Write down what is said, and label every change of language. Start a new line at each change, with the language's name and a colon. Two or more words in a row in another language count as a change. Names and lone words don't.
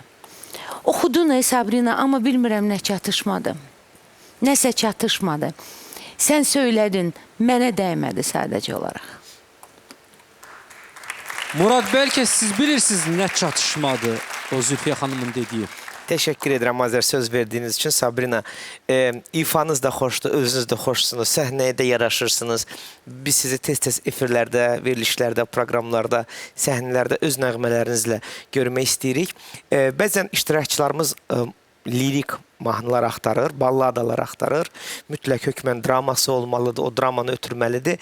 Azerbaijani: Oxudun Sabrina, amma bilmirəm nə çatışmadı. Nəsə çatışmadı. Sən söylədin, mənə dəymədi sadəcə olaraq. Murad, bəlkə siz bilirsiniz nə çatışmadı o Zülfiyə xanımın dediyi.
Turkish: Teşekkür ederim Azer söz verdiğiniz için Sabrina. İfanız da hoştu, özünüz de hoşsunuz,
Azerbaijani: səhnəyə də yaraşırsınız. Biz sizi tez-tez efirlərdə, verilişlərdə, proqramlarda, səhnələrdə öz nəğmələrinizlə görmək istəyirik. Bəzən iştirakçılarımız lirik mahnılar axtarır, balladalar axtarır. Mütləq hökmən draması olmalıdır, o dramanı ötürməlidir.